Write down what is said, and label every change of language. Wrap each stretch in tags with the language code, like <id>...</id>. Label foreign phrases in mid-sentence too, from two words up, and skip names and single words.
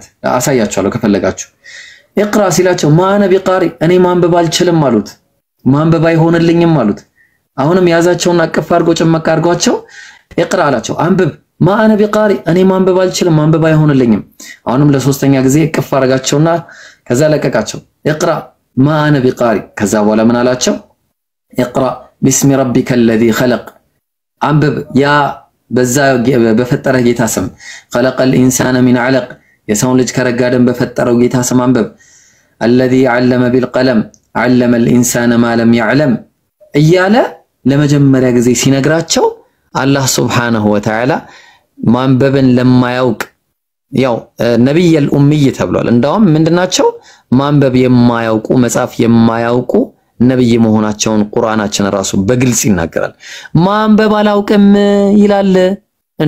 <am>አሳያችኋለሁ ከፈለጋችሁ። እቅራ ሲላቸው</am> <ar>ما أنا بقارئ</ar> <am>እኔ ማንበብ አልችልም አሉት። ማንበብ አይሆንልኝም አሉት። አሁንም ያዛቸውና አቅፍ አድርጎ ጭመቅ አድርጓቸው እቅራ አላቸው። አንብብ</am> <ar>ما أنا بقارئ</ar> <am>እኔ ማንበብ አልችልም ማንበብ አይሆንልኝም። አሁንም ለሶስተኛ ጊዜ እቅፍ አድርጋቸውና ከዛ ለቀቃቸው። እቅራ</am> <ar>ما أنا بقارئ</ar> <am>ከዛ በኋላ ምን አላቸው?</am> <ar>اقرأ باسم ربك الذي خلق</ar> <am>አንብብ ያ በዛ በፈጠረህ ጌታ ስም</am> <ar>خلق الانسان من علق</ar> <am>የሰውን ልጅ ከረጋ ደም በፈጠረው ጌታ ስም አንብብ</am> <ar>الذي علم بالقلم علم الانسان ما لم يعلم</ar> <am>እያለ ለመጀመሪያ ጊዜ ሲነግራቸው አላህ</am> <ar>سبحانه وتعالى</ar> <am>ማንበብን ለማያውቅ ያው</am> <ar>النبي الأمي</ar> <am>ተብሏል። እንደውም ምንድናቸው? ማንበብ የማያውቁ መጻፍ የማያውቁ ነብይ መሆናቸውን ቁርአናችን ራሱ በግልጽ ይናገራል። ማንበብ አላውቅም ይላል እንዴ?</am>